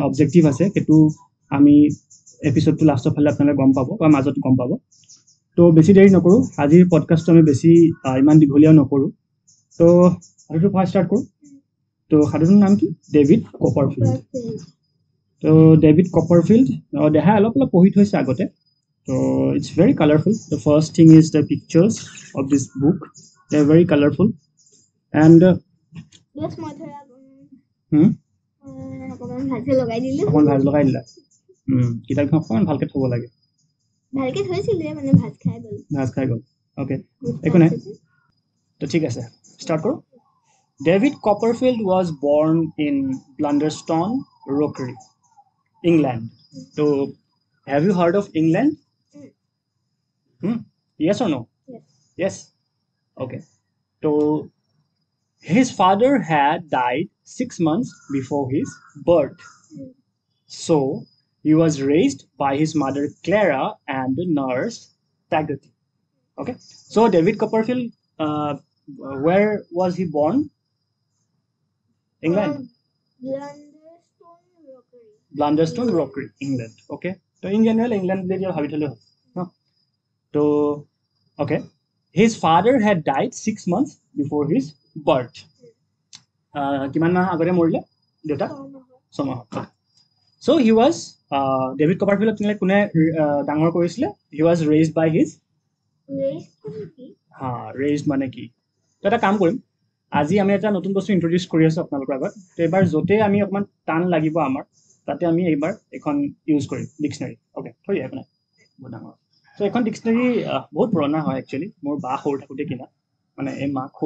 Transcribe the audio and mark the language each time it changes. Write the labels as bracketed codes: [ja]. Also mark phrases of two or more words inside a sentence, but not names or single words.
[as] অবজেক্টিভ আছে সেইটো আমি এপিছডটো লাষ্টৰ ফালে আপোনালোকে গম পাব বা মাজত গম পাব তো বেছি দেৰি নকৰোঁ আজিৰ পডকাষ্টটো আমি বেছি ইমান দীঘলীয়াও নকৰোঁ তো সাধুটো পঢ়া ষ্টাৰ্ট কৰোঁ তো সাধুটোৰ নাম কি ডেভিড কপাৰফিল্ড তো ডেভিড কপাৰফিল্ড দেহাই অলপ অলপ পঢ়ি থৈছে আগতে তো [en] it's very colourful the first thing is the pictures of this book they are very colourful and [as] অকণমান ভাজ লগাই দিলা কিতাপখন অকণমান ভালকে থ'ব লাগে ভালকে থৈছিলে মানে ভাজ খাই গ'ল অ'কে একো নাই তো ঠিক আছে ষ্টাৰ্ট কৰোঁ [en] David Copperfield was born in Blunderstone Rookery England [as] তো [en] have you heard of England yes or no yes okay so his father had died 6 months before his birth so he was raised by his mother Clara and the nurse Peggy okay so David Copperfield where was he born England Blunderstone Rockery England okay so in general England they are habitually no so okay his father had died 6 months before his birth [as] কিমান মাহ আগতে মৰিলে দেউতা ছমাহ [en] so he was David Copperfield [as] কোনে ডাঙৰ কৰিছিলে [en] he was raised by his [as] raised মানে কি তো এটা কাম কৰিম আজি আমি এটা নতুন বস্তু ইন্ট্ৰডিউচ কৰি আছো আপোনালোকৰ আগত তো এবাৰ য'তে আমি অকণমান টান লাগিব আমাৰ তাতে আমি এইবাৰ এখন ইউজ কৰিম ডিক্সনাৰী অ'কে থৈ দিয়া আপোনাৰ বহুত ডাঙৰ চ' এখন ডিক্সনাৰী বহুত পুৰণা হয় একচুৱেলি মোৰ বা সৰু থাকোঁতে কিনা মানে এই মাক সৰু